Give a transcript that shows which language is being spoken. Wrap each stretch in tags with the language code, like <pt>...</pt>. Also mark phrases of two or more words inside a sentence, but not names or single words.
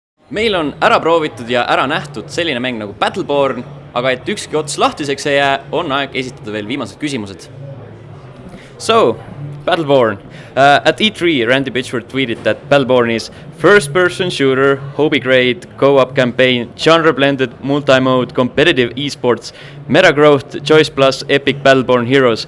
<et>meil on ära proovitud ja ära nähtud selline mäng nagu Battleborn, aga et ükski ots lahtiseks ei jää, on aeg esitada veel viimased küsimused.</et> <en>So, Battleborn. At E3, Randy Pitchford tweeted that Battleborn is first-person shooter, hobby grade, co-op campaign, genre-blended, multi-mode, competitive esports, meta-growth, Choice Plus, epic Battleborn heroes.</en>